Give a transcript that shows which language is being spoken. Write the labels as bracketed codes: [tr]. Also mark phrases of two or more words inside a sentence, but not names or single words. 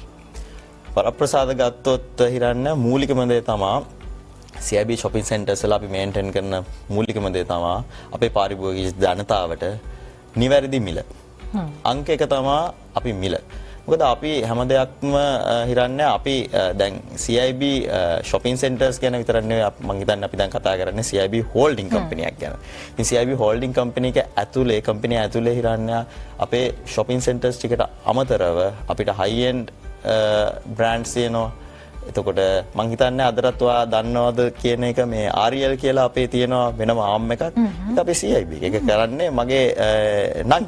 [si] වරප්‍රසාද ගත්තොත් හිරන්න මූලිකම දේ තමා CIB shopping centers වල අපි මේන්ටේන් කරන මූලිකම දේ තමා අපේ පාරිභෝගික ජනතාවට නිවැරදි මිල. අංක එක තමා අපි මිල. මොකද අපි හැම දෙයක්ම හිරන්නේ අපි දැන් CIB shopping centers ගැන විතරක් නෙවෙයි මම හිතන්නේ අපි දැන් කතා කරන්නේ CIB [en] holding company [si] එකක් ගැන. ඉතින් CIB [en] holding company [si] එක ඇතුලේ කම්පැනි ඇතුලේ හිරන්නේ අපේ [en] shopping centers [si] ටිකට අමතරව අපිට [en] high end brands [si] තියෙනවා. එතකොට මම හිතන්නේ අදටත් ඔයා දන්නවද කියන එක මේ RL කියලා අපේ තියෙනවා වෙනම ආම් එකක්. ඒක අපේ CIB එක කරන්නේ මගේ නංගි.